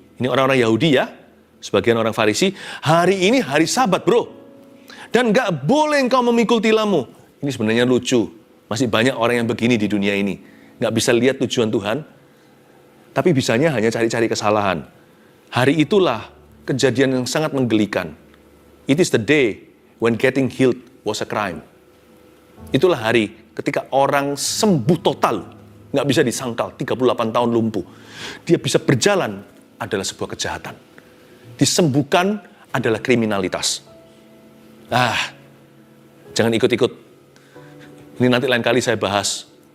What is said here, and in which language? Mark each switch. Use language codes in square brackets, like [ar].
[id] Ini orang-orang Yahudi ya, sebagian orang Farisi, hari ini hari Sabat bro. Dan gak boleh engkau memikul tilammu. Ini sebenarnya lucu. Masih banyak orang yang begini di dunia ini. Gak bisa lihat tujuan Tuhan, tapi bisanya hanya cari-cari kesalahan. Hari itulah kejadian yang sangat menggelikan. [en] It is the day when getting healed was a crime. [id] Itulah hari ketika orang sembuh total, nggak bisa disangkal, 38 tahun lumpuh. Dia bisa berjalan adalah sebuah kejahatan. Disembuhkan adalah kriminalitas. Jangan ikut-ikut. Ini nanti lain kali saya bahas.